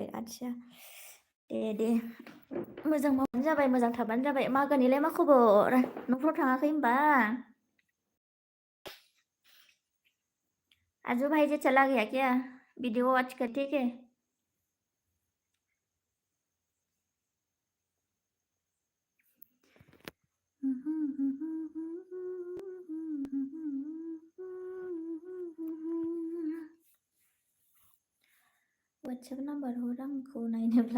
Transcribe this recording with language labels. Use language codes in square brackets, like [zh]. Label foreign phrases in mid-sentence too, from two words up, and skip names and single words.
[brx] आदसा दे मोजां मावबानो जाबाय, मोजां थाबानो जाबाय। मागोनिलाय मा खबर? न'फ्राव थाङाखै होमबा? [hi] आजू भाई जी चला गया क्या? [en] video watch [hi] कर ठीक है। [brx] WhatsApp नाम्बार हर आंखौ नायनोब्ला।